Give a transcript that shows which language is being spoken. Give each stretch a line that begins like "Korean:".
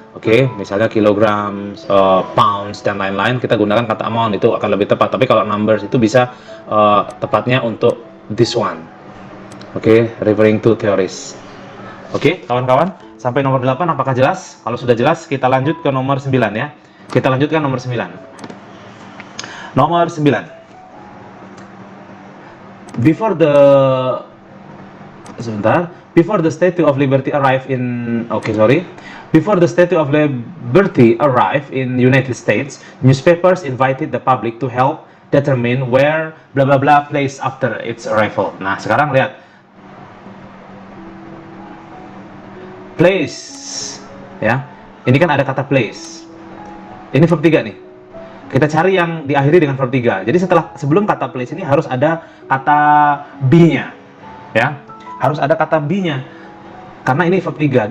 Indonesian: Oke, misalnya kilogram, pounds dan lain-lain, kita gunakan kata amount, itu akan lebih tepat. Tapi kalau numbers itu bisa tepatnya untuk this one.
English: Oke, referring to theories.
Indonesian: Oke, kawan-kawan. Sampai nomor 8 apakah jelas? Kalau sudah jelas, kita lanjut ke nomor 9 ya. Kita lanjutkan nomor 9. Nomor 9.
English: Before the Statue of Liberty arrived in United States, newspapers invited the public to help determine where bla bla bla placed after its arrival.
Indonesian: Nah, sekarang lihat. Place ya, ini kan ada kata place, ini verb 3 nih, kita cari yang diakhiri dengan verb 3. Jadi sebelum kata place ini harus ada kata be nya ya, harus ada kata be nya karena ini verb 3.